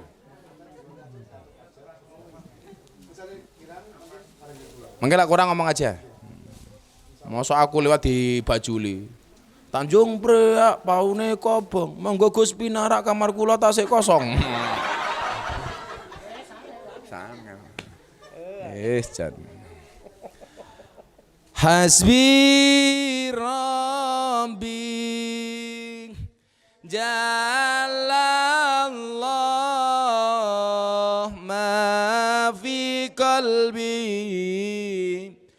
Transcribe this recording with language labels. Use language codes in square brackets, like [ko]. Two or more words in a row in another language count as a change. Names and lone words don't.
[jv] Mengke lak kurang ngomong aja. [id] Masa aku lewat di Bajuli. [jv] Tanjung Priok paune kobong, monggo Gus pinarak kamar kula tasik kosong. [id] Sangat. [jv] Jan. [ar] Hasbi Rabbi Jalla Allah ma fi qalbi